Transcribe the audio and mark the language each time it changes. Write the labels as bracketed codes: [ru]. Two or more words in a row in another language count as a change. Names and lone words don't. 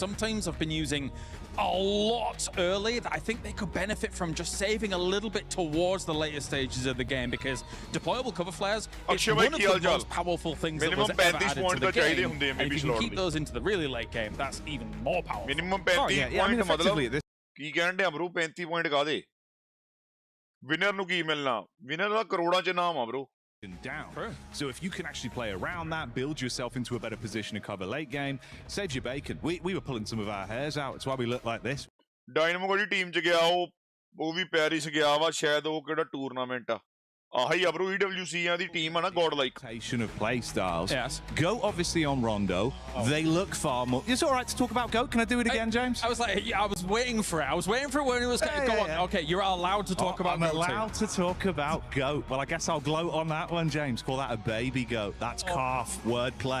[en] Some teams have been using a lot early that I think they could benefit from just saving a little bit towards the later stages of the game, because deployable cover flares is one of the most powerful things that was ever added to the game. And if you can keep those into the really late game, that's even more powerful. Minimum 35 point [pa] मतलब ਕੀ ਕਹਿੰਦੇ ਆ bro 35 point ਕਾਦੇ ਵਿਨਰ ਨੂੰ ਕੀ ਮਿਲਣਾ ਵਿਨਰ ਦਾ ਕਰੋੜਾਂ ਚ ਨਾਮ ਆ bro [en] down. True. So if you can actually play around that, build yourself into a better position to cover late game, saves your bacon. We were pulling some of our hairs out. It's why we look like this. [pa] Dynamo ਦੀ ਟੀਮ ਚ ਗਿਆ ਉਹ ਵੀ ਪੈਰਿਸ ਗਿਆ ਵਾ ਸ਼ਾਇਦ ਉਹ ਕਿਹੜਾ ਟੂਰਨਾਮੈਂਟ ਆ ਆਹੀ ਆ bro EWC ਦੀ ਟੀਮ ਆ ਨਾ godlike [en] of play styles. Yes. Go obviously on Rondo. They look far more. It's all right to talk about Go. Can I do it again, James? I was like, yeah, I was waiting for it. I was waiting for it when it was going go on. Okay, you're allowed to talk about I'm allowed to talk about Goat. Well, I guess I'll gloat on that one, James. Call that a baby goat. That's calf wordplay.